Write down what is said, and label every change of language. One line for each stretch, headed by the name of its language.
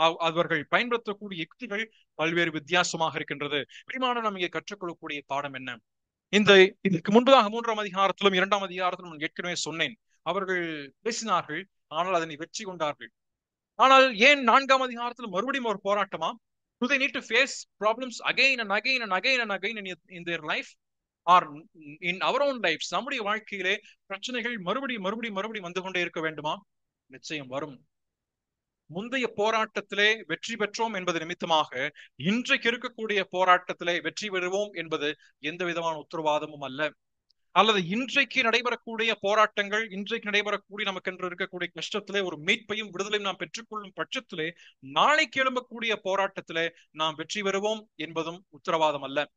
Tamil: அவர்கள் பயன்படுத்தக்கூடிய யுக்திகள் பல்வேறு வித்தியாசமாக இருக்கின்றது. பிரியமான நாம் இங்கே கற்றுக்கொள்ளக்கூடிய பாடம் என்ன? இதற்கு முன்பதாக 3ஆம் அதிகாரத்திலும் 2ஆம் அதிகாரத்திலும் ஏற்கனவே சொன்னேன். அவர்கள் பேசினார்கள், ஆனால் அதனை வெற்றி கொண்டார்கள். ஆனால் ஏன் 4ஆம் அதிகாரத்தில் மறுபடியும் ஒரு போராட்டமா?
English: Do they need to face problems again and again and again and again in their life or in our own lives?
Tamil: நம்முடைய வாழ்க்கையிலே பிரச்சனைகள் மறுபடியும் வந்து கொண்டே இருக்க வேண்டுமா? நிச்சயம் வரும். முந்தைய போராட்டத்திலே வெற்றி பெற்றோம் என்பது நிமித்தமாக இன்றைக்கு இருக்கக்கூடிய போராட்டத்திலே வெற்றி பெறுவோம் என்பது எந்த விதமான உத்தரவாதமும் அல்ல. அல்லது இன்றைக்கு நடைபெறக்கூடிய போராட்டங்கள், இன்றைக்கு நடைபெறக்கூடிய நமக்கு என்று இருக்கக்கூடிய கஷ்டத்திலே ஒரு மீட்பையும் விடுதலையும் நாம் பெற்றுக்கொள்ளும் பட்சத்திலே நாளைக்கு எழும்பக்கூடிய போராட்டத்திலே நாம் வெற்றி பெறுவோம் என்பதும் உத்தரவாதம் அல்ல.